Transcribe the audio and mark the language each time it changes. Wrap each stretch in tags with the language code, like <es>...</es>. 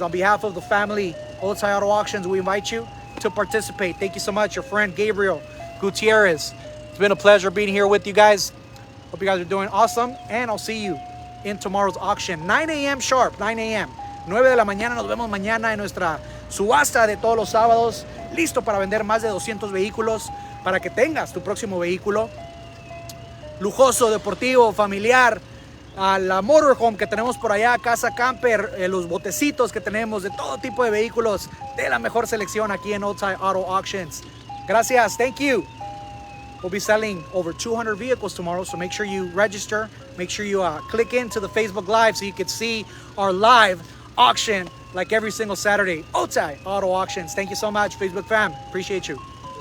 <en>On behalf of the family, Otay Auto Auctions, we invite you to participate. Thank you so much, your friend Gabriel Gutierrez. It's been a pleasure being here with you guys. Hope you guys are doing awesome, and I'll see you in tomorrow's auction. 9 a.m. sharp, 9 a.m.</en> <es>9 de la mañana, nos vemos mañana en nuestra subasta de todos los sábados. Listo para vender más de 200 vehículos para que tengas tu próximo vehículo lujoso, deportivo, familiar, a la Motorhome que tenemos por allá, Casa Camper, los botecitos que tenemos de todo tipo de vehículos, de la mejor selección aquí en Otay Auto Auctions. Gracias,</es> <en>thank you. We'll be selling over 200 vehicles tomorrow, so make sure you register. Make sure you click into the Facebook Live so you can see our live auction like every single Saturday. Otay Auto Auctions. Thank you so much, Facebook fam. Appreciate you.</en>